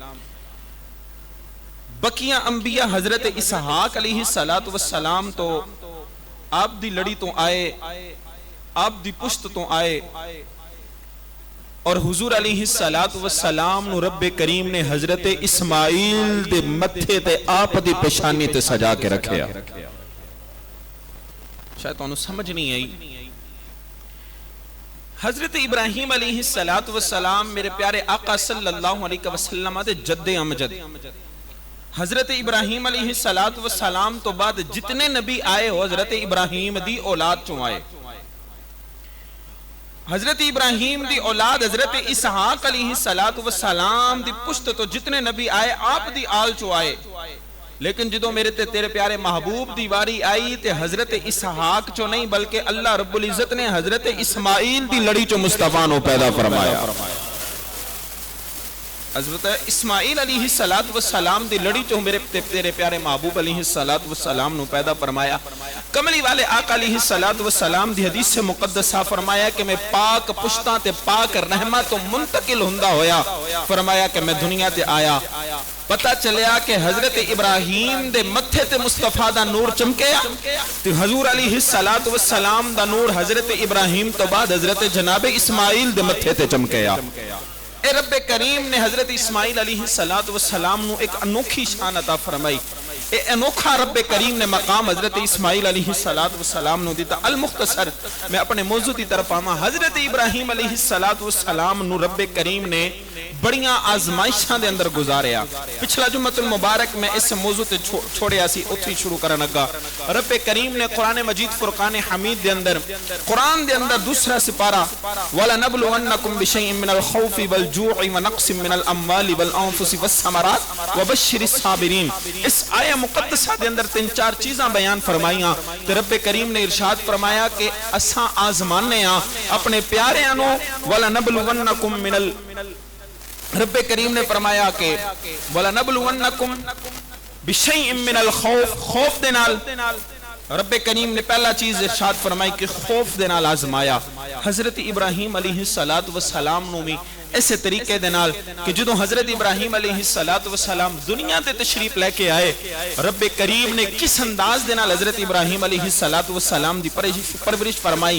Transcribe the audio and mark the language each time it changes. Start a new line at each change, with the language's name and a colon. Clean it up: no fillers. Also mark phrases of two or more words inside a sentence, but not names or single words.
Punjabi: بقیہ انبیاء حضرت اسحاق علیہ السلام تو آپ دی لڑی تو آئے، آپ دی پشت تو آئے، اور حضور علیہ السلام نو رب کریم نے حضرت اسماعیل دے متھے تے آپ دی پیشانی تے سجا کے رکھیا. شاید تو انہوں سمجھ نہیں آئی. حضرت ابراہیم علیہ السلام میرے پیارے آقا صلی اللہ علیہ وسلم دے جد امجد. حضرت ابراہیم علیہ السلام تو بعد جتنے نبی آئے ہو حضرت ابراہیم دی اولاد چوں آئے. حضرت ابراہیم دی اولاد حضرت اسحاق علیہ السلام دی پشت تو جتنے نبی آئے آپ دی آل چوں آئے. لیکن جدو میرے تے تیرے پیارے محبوب دی واری آئی تے حضرت اسحاق چو نہیں بلکہ اللہ رب العزت نے حضرت اسماعیل دی لڑی چو مصطفیٰ نو پیدا فرمایا. حضرت اسماعیل علیہ السلام دی لڑی چو میرے تیرے پیارے محبوب علیہ السلام نو پیدا فرمایا. کملی والے آقا علیہ السلام دی حدیث سے مقدسہ فرمایا کہ میں پاک پشتاں تے پاک رحمت تو منتقل ہندہ ہویا. فرمایا کہ میں دنیا تے آیا پتہ چلیا کہ حضرت ابراہیم دے متھے تے مصطفیٰ دا نور چمکیا تے حضور علیہ السلام دا نور حضرت ابراہیم تو بعد حضرت جناب اسماعیل دے متھے تے چمکیا. اے رب کریم نے حضرت اسماعیل علیہ السلام نو ایک انوکھی شان عطا فرمائی. اے انوکھا رب کریم نے مقام حضرت اسماعیل علیہ السلام نو دیتا. المختصر میں اپنے موضوع دی طرف آما. حضرت ابراہیم علیہ السلام نو رب کریم نے بڑیاں آزمائشاں دے اندر گزاریا. پچھلا جمعۃ المبارک میں اس موضوع تے چھوڑیا سی اتھی شروع کرن لگا. رب کریم نے قرآن مجید فرقان حمید دے اندر قرآن دے اندر دوسرا سپارہ
Arabic: وَلَنَبْلُوَنَّكُمْ بِشَيْءٍ مِّنَ الْخَوْفِ وَالْجُوعِ وَنَقْصٍ مِّنَ الْأَمْوَالِ وَالْأَنفُسِ وَالثَّمَرَاتِ وَبَشِّرِ الصَّابِرِينَ.
Punjabi: اس آیہ مقدسہ دے اندر 3-4 چیزاں بیان فرمائیاں تے رب کریم نے ارشاد فرمایا کہ اساں آزمانے ہاں اپنے پیارے انو.
Arabic: وَلَنَبْلُوَنَّكُمْ مِنَ
Punjabi: رب کریم نے فرمایا کہ
Arabic: وَلَنَبْلُوَنَّكُمْ بِشَيْءٍ مِّنَ الْخَوْفِ.
Punjabi: خوف دے نال رب کریم نے پہلا چیز ارشاد فرمائی کہ خوف دے نال آزمایا. حضرت ابراہیم علیہ السلام نو بھی ایسے طریقے دے نال کہ جدوں حضرت ابراہیم علیہ السلام دنیا تے تشریف لے کے آئے رب کریم نے کس انداز دے نال حضرت ابراہیم علیہ السلام دی پرورش فرمائی.